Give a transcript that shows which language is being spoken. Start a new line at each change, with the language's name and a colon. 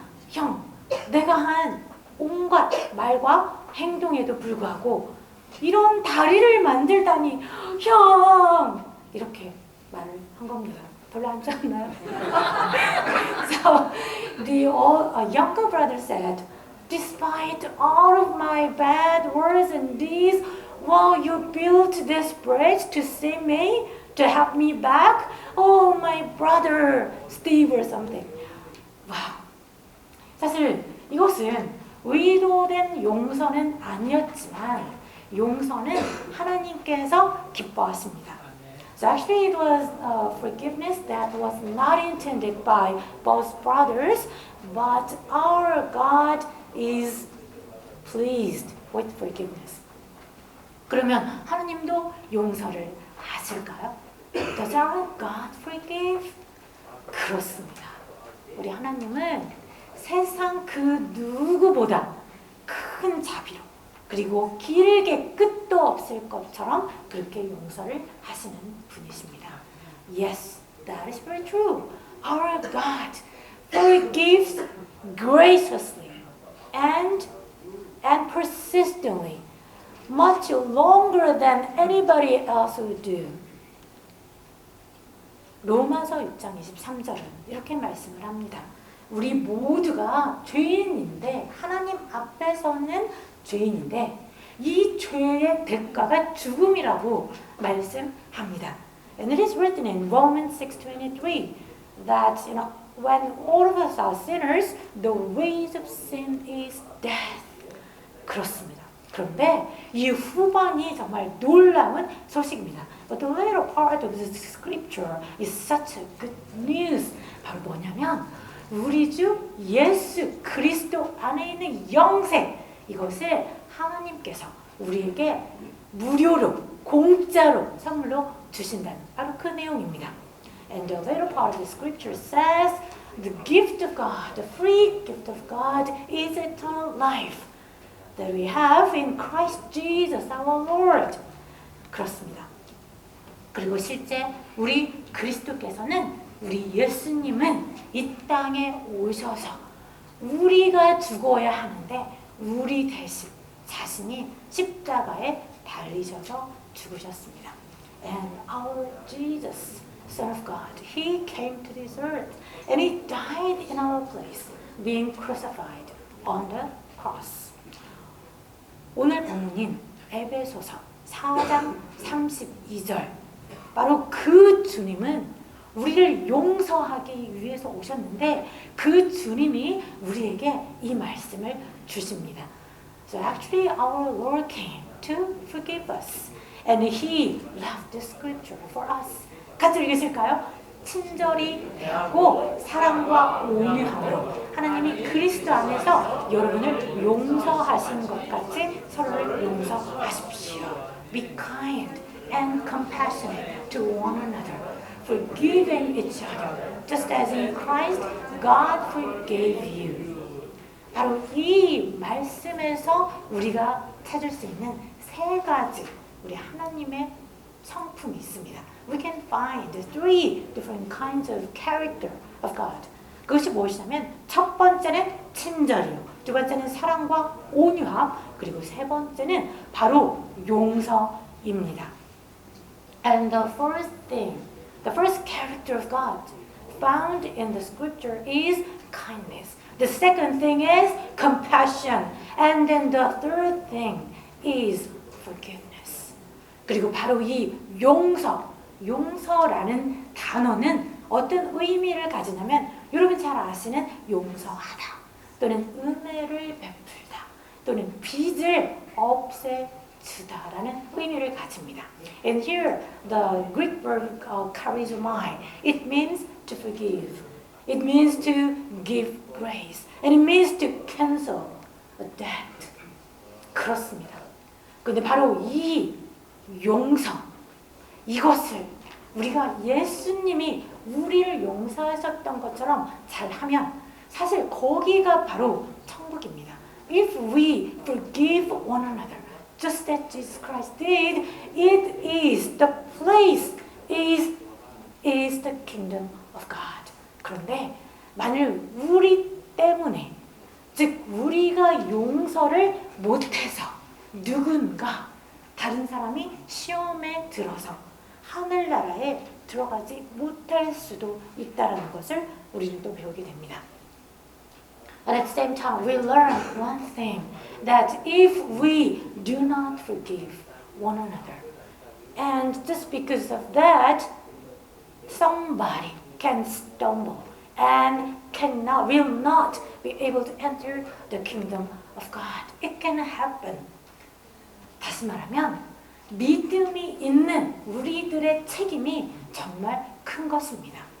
Korean: 형, 내가 한 온갖 말과 행동에도 불구하고 이런 다리를 만들다니 형! 이렇게 말을 한 겁니다. 별로 안 좋았나요?
English: So the younger brother said, despite all of my bad words and deeds, well, you built this bridge to save me, to help me back? Oh, my brother Steve or something. Wow.
Korean: 사실 이것은 의도된 용서는 아니었지만 용서는 하나님께서 기뻐하십니다.
English: So actually it was forgiveness that was not intended by both brothers, but our God is pleased with forgiveness.
Korean: 그러면 하나님도 용서를 하실까요?
English: Does our God forgive?
Korean: 그렇습니다. 우리 하나님은 세상 그 누구보다 큰 자비로 그리고 길게 끝도 없을 것처럼 그렇게 용서를 하시는 분이십니다.
English: Yes, that is very true. Our God forgives graciously and persistently, much longer than anybody else would do.
Korean: 로마서 6장 23절은 이렇게 말씀을 합니다. 우리 모두가 죄인인데 하나님 앞에서는 죄인인데 이 죄의 대가가 죽음이라고 말씀합니다.
English: And it is written in Romans 6:23 that when all of us are sinners, the wage of sin is death.
Korean: 그렇습니다. 그런데 이 후반이 정말 놀라운 소식입니다.
English: But the later part of the scripture is such a good news.
Korean: 바로 뭐냐면 우리 주 예수 그리스도 안에 있는 영생 이것을 하나님께서 우리에게 무료로 공짜로 선물로 주신다는 바로 그 내용입니다.
English: And the later part of the scripture says the gift of God, the free gift of God is eternal life that we have in Christ Jesus our Lord.
Korean: 그렇습니다. 그리고 실제 우리 그리스도께서는 우리 예수님은 이 땅에 오셔서 우리가 죽어야 하는데 우리 대신 자신이 십자가에 달리셔서 죽으셨습니다.
English: And our Jesus, Son of God, He came to this earth and He died in our place, being crucified on the cross.
Korean: 오늘 본문인 에베소서 4장 32절 바로 그 주님은 우리를 용서하기 위해서 오셨는데 그 주님이 우리에게 이 말씀을 주십니다.
English: So actually our Lord came to forgive us and He left the scripture for us.
Korean: 같이 읽으실까요? 친절히 대하고 사랑과 온유함으로 하나님이 그리스도 안에서 여러분을 용서하신 것 같이 서로를 용서하십시오.
English: Be kind and compassionate to one another, forgiving each other, just as in Christ God forgave you.
Korean: 바로 이 말씀에서 우리가 찾을 수 있는 세 가지 우리 하나님의 성품이 있습니다.
English: We can find three different kinds of character of God.
Korean: 그것이 무엇이냐면 첫 번째는 친절이요. 두 번째는 사랑과 온유함. 그리고 세 번째는 바로 용서입니다.
English: And the first thing, the first character of God found in the scripture is kindness. The second thing is compassion. And then the third thing is forgiveness.
Korean: 그리고 바로 이 용서라는 단어는 어떤 의미를 가지냐면 여러분 잘 아시는 용서하다 또는 은혜를 베풀다 또는 빚을 없애주다라는 의미를 가집니다.
English: And here the Greek verb charizomai, it means to forgive. It means to give grace. And it means to cancel a debt.
Korean: 그렇습니다. 근데 바로 이 용서, 이것을 우리가 예수님이 우리를 용서하셨던 것처럼 잘하면 사실 거기가 바로 천국입니다.
English: If we forgive one another, just as Jesus Christ did, it is the place, is the kingdom of God.
Korean: 그런데 만일 우리 때문에, 즉 우리가 용서를 못해서 누군가 다른 사람이 시험에 들어서 하늘나라에 들어가지 못할 수도 있다는 것을 우리는 또 배우게 됩니다.
English: And at the same time, we learn one thing, that if we do not forgive one another, and just because of that, somebody can stumble and will not be able to enter the kingdom of God. It can happen.
Korean: 다시 말하면 믿음이 있는 우리들의 책임이 정말 큰 것입니다.